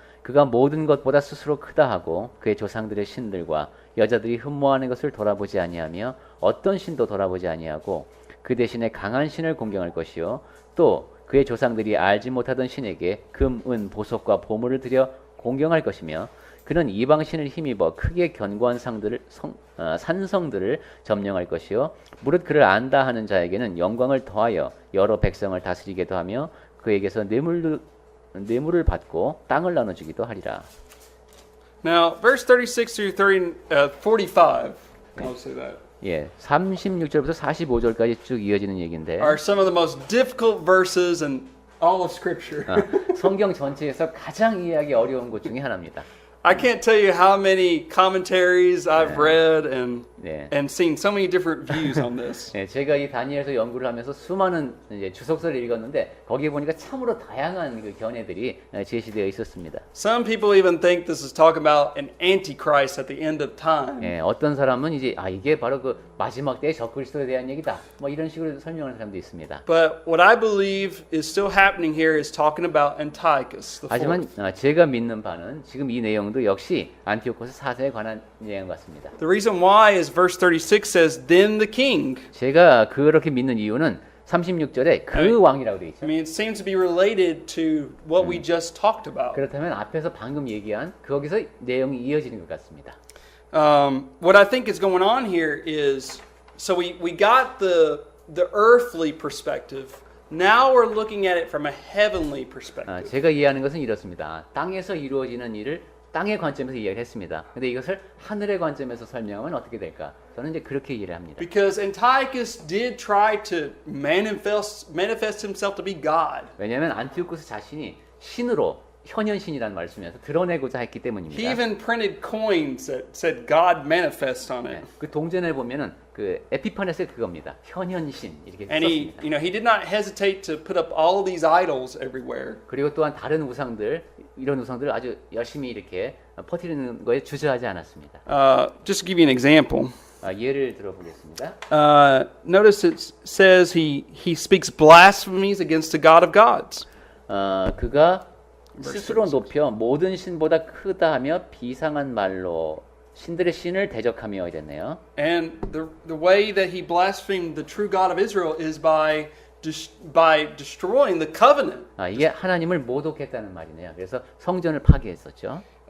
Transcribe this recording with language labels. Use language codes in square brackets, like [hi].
[ko] 그가 모든 것보다 스스로 크다 하고 그의 조상들의 신들과 여자들이 흠모하는 것을 돌아보지 아니하며 어떤 신도 돌아보지 아니하고 그 대신에 강한 신을 공경할 것이요 또 그의 조상들이 알지 못하던 신에게 금, 은, 보석과 보물을 들여 공경할 것이며 그는 이방 신을 힘입어 크게 견고한 산성들을 점령할 것이요 무릇 그를 안다 하는 자에게는 영광을 더하여 여러 백성을 다스리게도 하며 그에게서 뇌물을 받고 땅을 나눠주기도 하리라. [en] Now, verse 36 through 45, I'll say that, [ko] 예, 36절부터 45절까지 쭉 이어지는 얘기인데 [en] are some of the most difficult verses in all of Scripture. [ko] 성경 전체에서 가장 이해하기 어려운 것 중에 하나입니다. [en] I can't tell you how many commentaries I've read, and [ko] 네. [en] and seen so many different views on this. [ko] 네, 제가 이 다니엘서 연구를 하면서 수많은 이제 주석서를 읽었는데 거기에 보니까 참으로 다양한 그 견해들이 제시되어 있었습니다. Some people even think this is talking about an antichrist at the end of time. 예, 어떤 사람은 이제 이게 바로 그 마지막 때의 적그리스도에 대한 얘기다. 뭐 이런 식으로 설명하는 사람도 있습니다. [en] But what I believe is still happening here is talking about Antiochus the [ko] 하지만 [en] fourth. [ko] 제가 믿는 바는 지금 이 내용도 역시 안티오코스 4세에 관한 내용 같습니다. [en] The reason why is verse 36 says, then the king. [ko] 제가 그렇게 믿는 이유는 36절에 그 네. 왕이라고 되어 [en] I [ko] 있죠. [en] mean, it seems to be related to what we just talked about. [ko] 그렇다면 앞에서 방금 얘기한 거기서 내용이 이어지는 것 같습니다. [en] What I think is going on here is, so we got the earthly perspective. Now we're looking at it from a heavenly perspective. [ko] 제가 이해하는 것은 이렇습니다. 땅에서 이루어지는 일을 땅의 관점에서 이야기를 했습니다. 근데 이것을 하늘의 관점에서 설명하면 어떻게 될까? 저는 이제 그렇게 이해를 합니다. [en] Because Antiochus did try to manifest himself to be God. [ko] 왜냐하면 안티오코스 자신이 신으로 현현신이라는 말을 쓰면서 드러내고자 했기 [en] He [ko] 때문입니다. [en] even printed coins that said God manifest on it. [ko] 그 동전을 보면은 그 에피파네스가 그겁니다. 현현신 이렇게 [en] And he, [ko] 썼습니다. [en] he did not hesitate to put up all of these idols everywhere. [ko] 그리고 또한 다른 우상들 이런 우상들을 아주 열심히 이렇게 퍼뜨리는 거에 주저하지 않았습니다. [en] Just to give you an example. [ko] 예를 들어보겠습니다. [en] Notice it says he speaks blasphemies against the God of gods. [ko] 그가 스스로 높여 모든 신보다 크다 하며 비상한 말로 신들의 신을 대적하며 이랬네요. [en] And the way that he blasphemed the true God of Israel is by destroying the covenant. [ko] 이게 하나님을 모독했다는 말이네요. 그래서 성전을 파괴했었죠.